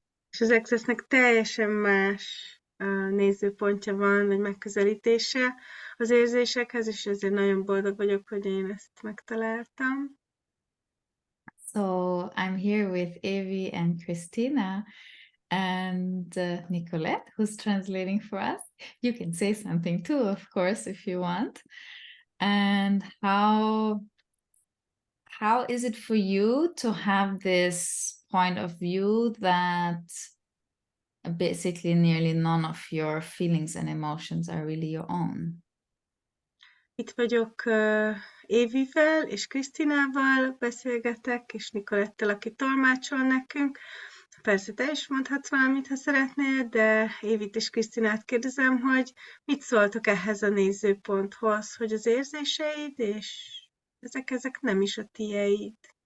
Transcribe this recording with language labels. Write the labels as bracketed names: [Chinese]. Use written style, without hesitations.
[Hungarian] És az Accessnek teljesen más nézőpontja van, vagy megközelítése az érzésekhez, és ezért nagyon boldog vagyok, hogy én ezt megtaláltam. [English] So I'm here with Evie and Christina and Nicolette, who's translating for us. You can say something too, of course, if you want. And how is it for you to have this point of view that basically nearly none of your feelings and emotions are really your own? [Hungarian] Itt vagyok Évivel és Krisztinával beszélgetek, és Nikolettel, aki tolmácsol nekünk. Persze te is mondhatsz valamit, ha szeretnél, de Évit és Krisztinát kérdezem, hogy mit szóltok ehhez a nézőponthoz, hogy az érzéseid, és ezek nem is a tieid.